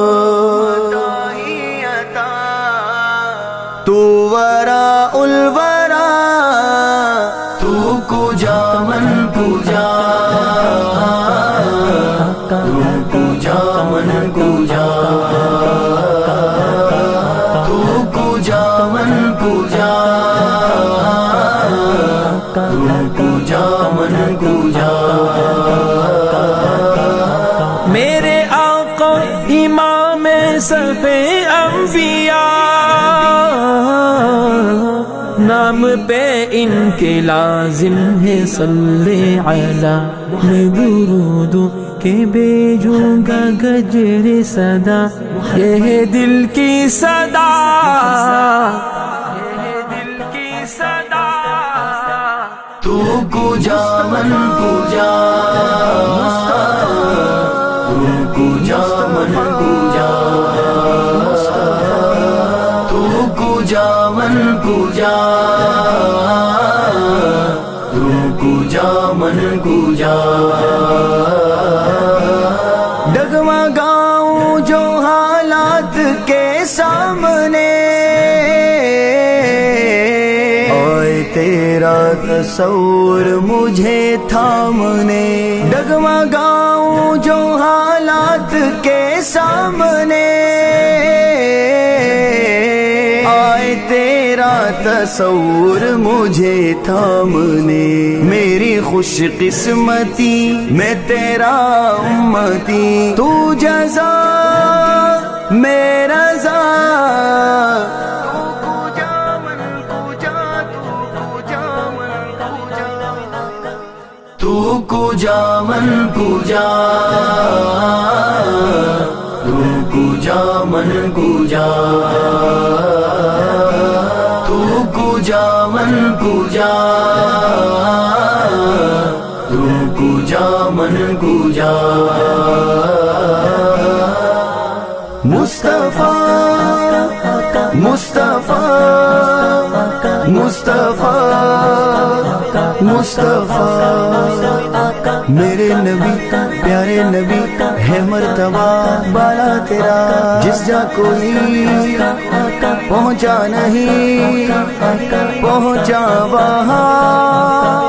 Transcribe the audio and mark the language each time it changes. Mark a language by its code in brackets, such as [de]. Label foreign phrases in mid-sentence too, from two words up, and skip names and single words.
[fa] تو [ar] وراء الورا، [fa] تو کجا من کجا، تو کجا من کجا، تو کجا من کجا، تو کجا من کجا۔ [ur] میرے آقا امام صف انبیاء، نام پہ ان کے لازم ہے [ar] صلی علی، [ur] میں درود کے بھیجوں گا گجر صدا، یہ ہے دل کی صدا، یہ ہے دل کی صدا۔ [fa] تو کجا من کجا، تو کجا من کجا، تو کجا من کجا، تو کجا من کجا۔ [ur] ڈگمگاؤں جو حالات کے سامنے، آئے تیرا تصور مجھے تھامنے، ڈگمگاؤں جو حالات کے سامنے، آئے تیرا تصور مجھے تھامنے، میری خوش قسمتی میں تیرا امتی، [fa] تو جزا [ur] میرا رضا، [fa] تو کجا من کجا، تو کجا من کجا، تو کجا من کجا، تو کجا من کجا، تو کجا من کجا، تو کجا من کجا۔ [ur] مصطفیٰ مصطفیٰ مصطفیٰ مصطفیٰ، میرے نبی پیارے نبی ہے مرتبہ بالا تیرا، جس جا کوئی پہنچا نہیں پہنچا وہاں۔